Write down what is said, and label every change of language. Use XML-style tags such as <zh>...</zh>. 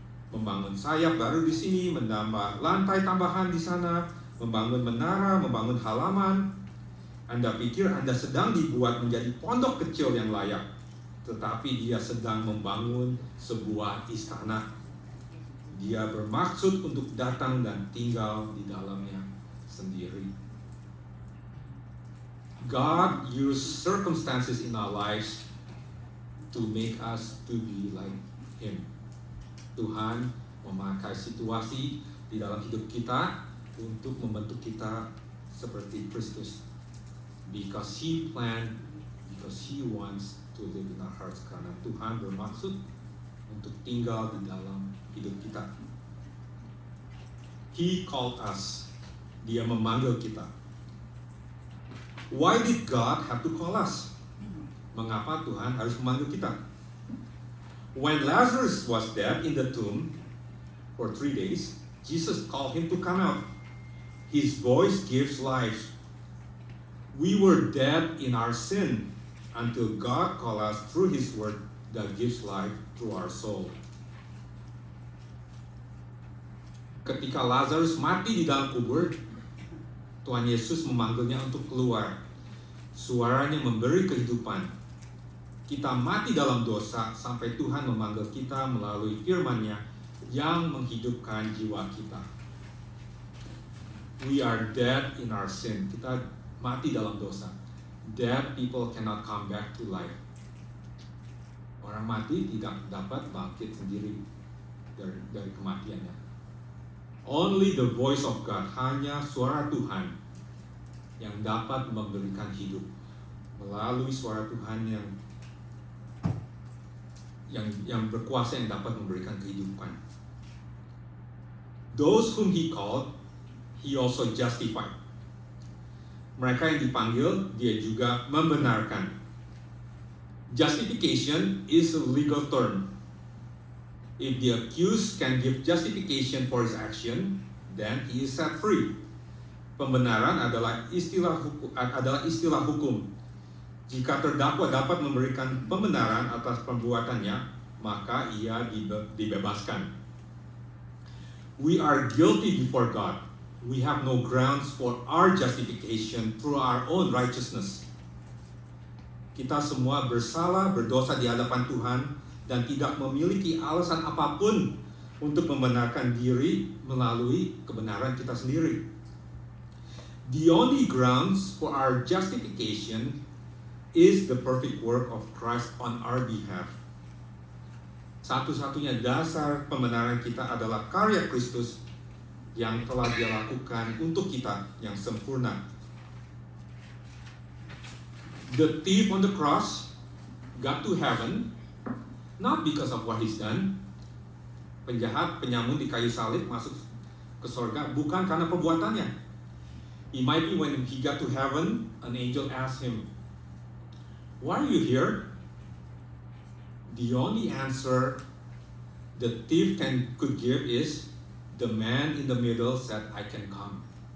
<id>Membangun sayap baru di sini, menambah lantai tambahan di sana, membangun menara, membangun halaman. Anda pikir Anda sedang dibuat menjadi pondok kecil yang layak, tetapi Dia sedang membangun sebuah istana. Dia bermaksud untuk datang dan tinggal di dalamnya sendiri.</id> <en>God used circumstances in our lives to make us to be like Him.</en> <id>Tuhan memakai situasi di dalam hidup kita untuk membentuk kita seperti Kristus.</id> <en>Because He planned, because He wants to live in our hearts.</en> <id>Karena Tuhan bermaksud untuk tinggal di dalam hidup kita.</id> <en>He called us.</en> <id>Dia memanggil kita.</id> <en>Why did God have to call us?</en> <id>Mengapa Tuhan harus memanggil kita?</id> <en>When Lazarus was dead in the tomb for 3 days, Jesus called him to come out. His voice gives life. We were dead in our sin until God called us through His word that gives life to our soul.</en> <id>Ketika Lazarus mati di dalam kubur, Tuhan Yesus memanggilnya untuk keluar. Suaranya memberi kehidupan. Kita mati dalam dosa sampai Tuhan memanggil kita melalui firman-Nya yang menghidupkan jiwa kita.</id> <en>We are dead in our sin.</en> <id>Kita mati dalam dosa.</id> <en>Dead people cannot come back to life.</en> <id>Orang mati tidak dapat bangkit sendiri dari kematiannya.</id> <en>Only the voice of God,</en> <id>hanya suara Tuhan yang dapat memberikan hidup. Melalui suara Tuhan yang berkuasa yang dapat memberikan kehidupan.</id> <en>Those whom He called, He also justified.</en> <id>Mereka yang dipanggil, Dia juga membenarkan.</id> <en>Justification is a legal term. If the accused can give justification for his action, then he is set free.</en> <id>Pembenaran adalah istilah hukum. Jika terdakwa dapat memberikan pembenaran atas perbuatannya, maka ia dibebaskan.</id> <en>We are guilty before God. We have no grounds for our justification through our own righteousness.</en> <id>Kita semua bersalah, berdosa di hadapan Tuhan, dan tidak memiliki alasan apapun untuk membenarkan diri melalui kebenaran kita sendiri.</id> <en>The only grounds for our justification is the perfect work of Christ on our behalf.</en> <id>Satu-satunya dasar pembenaran kita adalah karya Kristus yang telah Dia lakukan untuk kita yang sempurna.</id> <en>The thief on the cross got to heaven not because of what he's done.</en> <id>Penjahat, penyamun di kayu salib masuk ke surga bukan karena perbuatannya.</id> <en>It might be when he got to heaven, an angel asked him, "Why are you here?" The only answer the thief could give is, the man in the middle said, "I can come."</en>